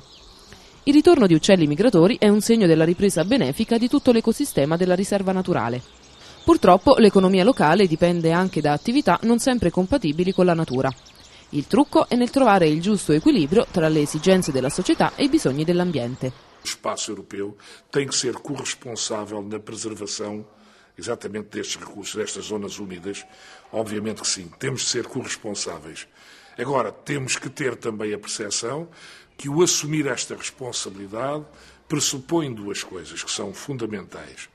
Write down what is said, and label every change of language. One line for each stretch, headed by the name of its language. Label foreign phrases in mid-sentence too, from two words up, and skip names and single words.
Italian: Il ritorno di uccelli migratori è un segno della ripresa benefica di tutto l'ecosistema della riserva naturale. Purtroppo l'economia locale dipende anche da attività non sempre compatibili con la natura. Il trucco è nel trovare il giusto equilibrio tra le esigenze della società e i bisogni dell'ambiente.
Portuguese: O espaço europeu tem que ser corresponsável na preservação exatamente destes recursos, destas zonas úmidas. Obviamente que sim, temos de ser corresponsáveis. Agora, temos que ter também a percepção que o assumir esta responsabilidade pressupõe duas coisas que são fundamentais.